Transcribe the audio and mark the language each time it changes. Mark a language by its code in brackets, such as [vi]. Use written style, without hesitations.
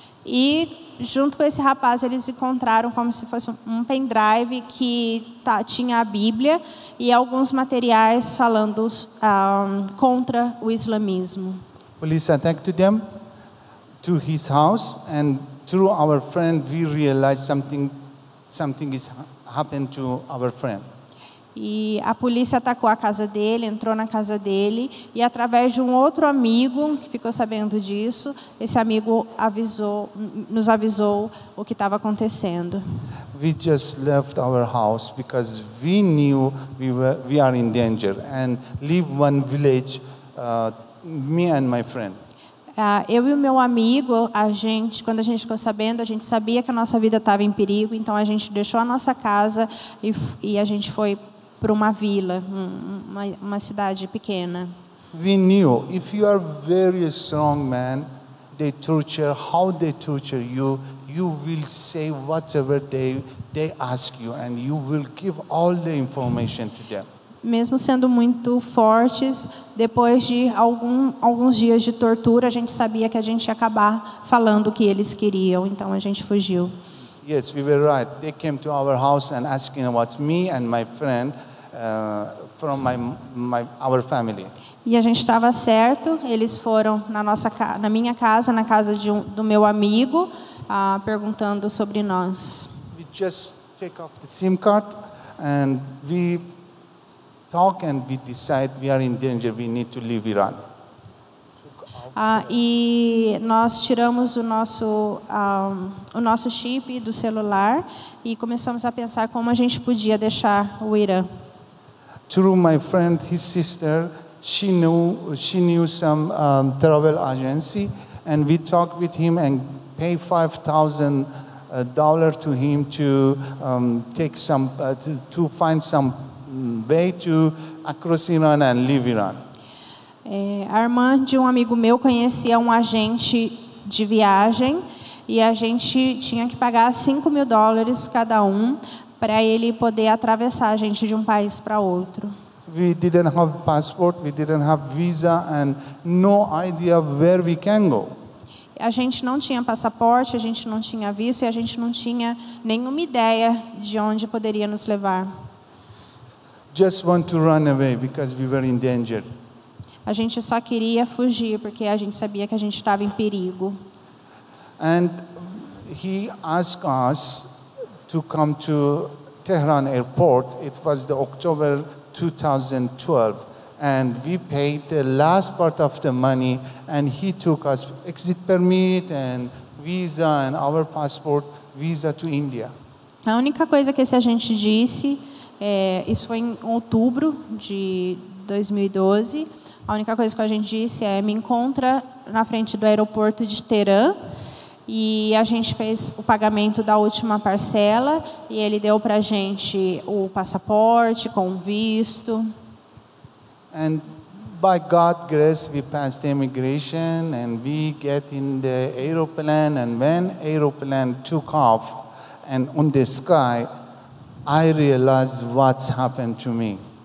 [pt] E junto com esse rapaz eles encontraram como se fosse um pendrive que tinha a Bíblia e alguns materiais falando contra o islamismo. [en] Police attacked them to his house, and through our friend we realized something is happened to our friend. [pt] E a polícia atacou a casa dele, entrou na casa dele, e através de um outro amigo que ficou sabendo disso, esse amigo nos avisou o que estava acontecendo. [en] We just left our house because we knew we are in danger and leave one village, me and my friend. [pt] Eu e o meu amigo, quando a gente ficou sabendo, a gente sabia que a nossa vida estava em perigo, então a gente deixou a nossa casa e a gente foi para uma vila, uma cidade pequena. [en] We knew if you are very strong man, how they torture you, you will say whatever they ask you and you will give all the information to them. [pt] Mesmo sendo muito fortes, depois de alguns dias de tortura, a gente sabia que a gente ia acabar falando o que eles queriam, então a gente fugiu. [en] Yes, we were right. They came to our house and asking about me and my friend from our family. [pt] E a gente estava certo. Eles foram na minha casa, na casa do meu amigo, perguntando sobre nós. [en] We just take off the SIM card and we talk and we decide we are in danger. We need to leave Iran. [pt] E nós tiramos o nosso chip do celular e começamos a pensar como a gente podia deixar o Irã. [en] Through my friend, his sister, she knew some travel agency, and we talked with him and pay $5,000 to him to take some to find some way to across Iran and leave Iran. [pt] A irmã de um amigo meu conhecia um agente de viagem e a gente tinha que pagar $5.000 cada um para ele poder atravessar a gente de um país para outro. [en] We didn't have passport, we didn't have visa, and no idea where we can go. [pt] A gente não tinha passaporte, a gente não tinha visto e a gente não tinha nenhuma ideia de onde poderia nos levar. [en] Just want to run away because we were in danger. [pt] A gente só queria fugir porque a gente sabia que a gente estava em perigo. [en] And he asked us to come to Tehran airport. It was the October 2012, and we paid the last part of the money, and he took us exit permit and visa and our passport visa to India. [pt] A única coisa que esse agente disse, isso foi em outubro de 2012. A única coisa que a gente disse me encontra na frente do aeroporto de Teherã, e a gente fez o pagamento da última parcela e ele deu para a gente o passaporte com visto. [en] And by God's grace, we passed the immigration and we get in the aeroplane, and when aeroplane took off and on the sky, I realized what's happened to me.